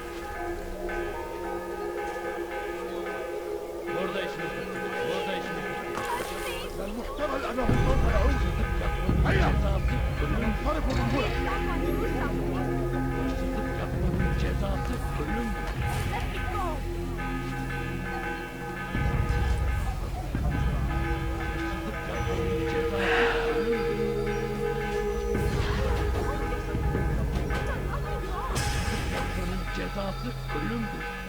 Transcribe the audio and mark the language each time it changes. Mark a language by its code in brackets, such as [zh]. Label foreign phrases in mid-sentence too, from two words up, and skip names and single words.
[tr] Burada işimiz yok. Burada işimiz yok. [ar] المحتمل أنه سوف يعود هيا انصرفوا من هنا [tr] Hırsızlık yapmanın cezası ölümdür. Cezası ölümdür.